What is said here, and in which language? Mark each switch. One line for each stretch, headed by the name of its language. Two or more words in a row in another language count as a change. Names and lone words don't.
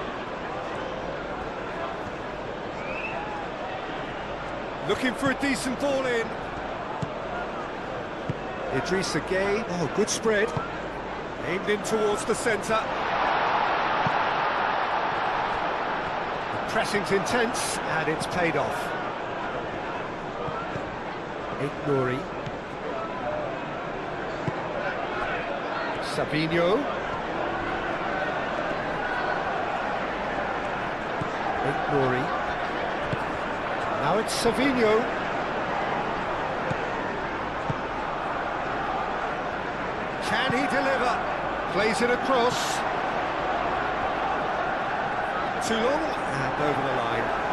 English: Looking for a decent ball in. Idrissa Gueye. Oh, good spread. Aimed in towards the centre. The pressing's intense, and it's paid off. Nouri. Savinho. Nouri. Now it's Savinho. Can he deliver? Plays it across. Too long and over the line.